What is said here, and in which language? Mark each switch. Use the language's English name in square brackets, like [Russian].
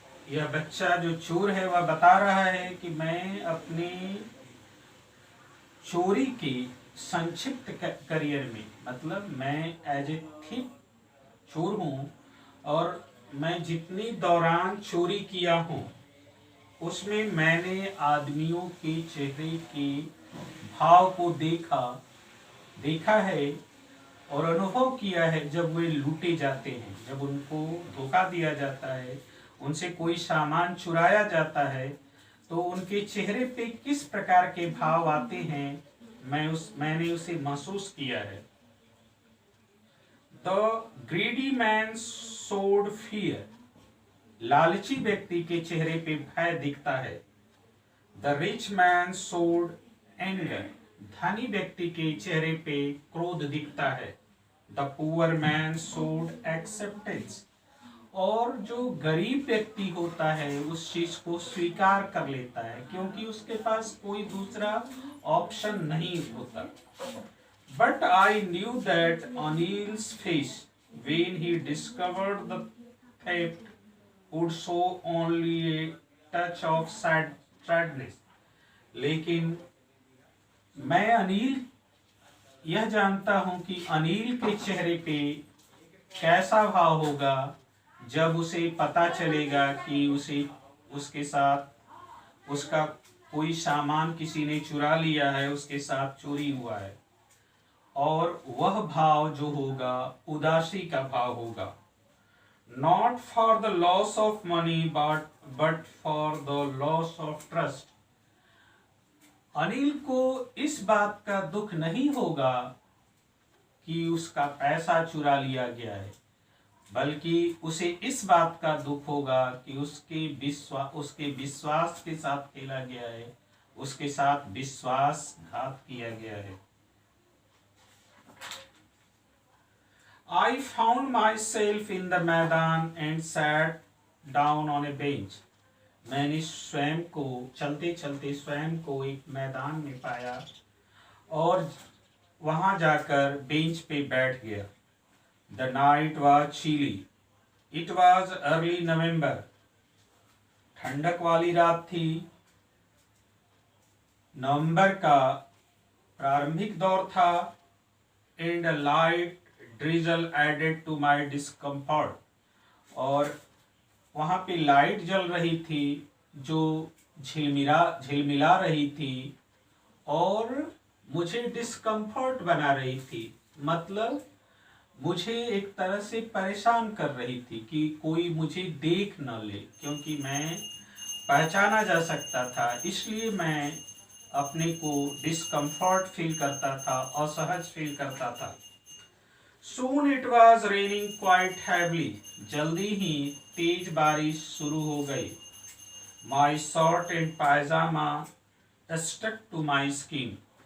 [Hindi] यह बच्चा जो चोर है वह बता रहा है कि मैं अपनी चोरी के संक्षिप्त करियर में, मतलब मैं [English] as a thief [Hindi] चोर हूँ और मैं जितनी दौरान चोरी किया हूँ उसमें मैंने आदमियों के चेहरे के भाव को देखा है और अनुभव किया है। जब वे लूटे जाते हैं, जब उनको धोखा दिया जाता है, उनसे कोई सामान चुराया जाता है, तो उनके चेहरे पे किस प्रकार के भाव आते हैं, मैंने उसे महसूस किया है। [English] The greedy man showed fear. [Hindi] लालची व्यक्ति के चेहरे पे भय दिखता है। [English] The rich man showed anger. [Hindi] धनी व्यक्ति के चेहरे पे क्रोध दिखता है। [English] The poor man showed acceptance. [Hindi] और जो गरीब व्यक्ति होता है उस चीज को स्वीकार कर लेता है, क्योंकि उसके पास कोई दूसरा ऑप्शन नहीं होता। [English] But I knew that Anil's face when he discovered the theft would show only a touch of sadness। [Hindi] लेकिन मैं अनिल यह जानता हूं कि अनिल के चेहरे पे कैसा भाव होगा जब उसे पता चलेगा कि उसे उसके साथ उसका कोई सामान किसी ने चुरा लिया है, उसके साथ चोरी हुआ है। और वह भाव जो होगा उदासी का भाव होगा। [English] Not for the loss of money but for the loss of trust. [Hindi] Anil को इस बात का दुख नहीं होगा कि उसका पैसा चुरा लिया गया है, बल्कि उसे इस बात का दुख होगा कि उसके विश्वास के साथ खेला गया है, उसके साथ विश्वासघात किया गया है। [English] I found myself in the maidan and sat down on a bench। [Hindi] मैंने स्वयं को चलते चलते स्वयं को एक मैदान में पाया और वहां जाकर बेंच पे बैठ गया। [English] The night was chilly। It was early November। [Hindi] ठंडक वाली रात थी। नवंबर का प्रारंभिक दौर था। [English] And a light drizzle added to my discomfort। [Hindi] और वहाँ पे लाइट जल रही थी जो झिलमिला रही थी और मुझे डिस्कम्फर्ट बना रही थी। मतलब मुझे एक तरह से परेशान कर रही थी कि कोई मुझे देख न ले, क्योंकि मैं पहचाना जा सकता था, इसलिए मैं अपने को डिस्कम्फर्ट फील करता था, असहज फील करता था। [English] Soon it was raining quite heavily। [Hindi] जल्दी ही तेज बारिश शुरू हो गई। [English] My shirt and pajama stuck to my skin।